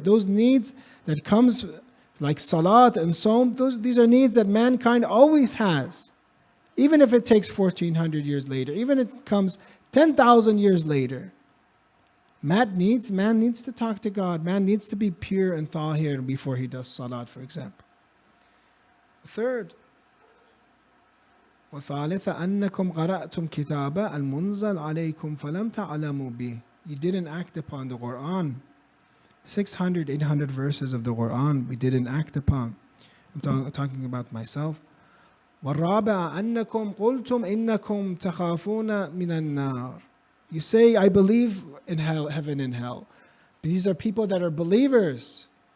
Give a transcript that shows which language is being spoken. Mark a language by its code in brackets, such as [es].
[en] Those needs that comes like salat and saum, these are needs that mankind always has. Even if it takes 1400 years later, even if it comes 10,000 years later. Man needs to talk to God. Man needs to be pure and tahir before he does salat, for example. Third, [ar] وَثَالِثَ أَنَّكُمْ قَرَأْتُمْ كِتَابَ الْمُنزَلْ عَلَيْكُمْ فَلَمْ تَعْلَمُوا بِهِ. [en] You didn't act upon the Quran. 600, 800 verses of the Quran we didn't act upon. I'm talking about myself. [ar] وَالرَّابِعَ أَنَّكُمْ قُلْتُمْ إِنَّكُمْ تَخَافُونَ مِنَ النَّارِ [en] You say, I believe in hell, heaven and hell. These are people that are believers.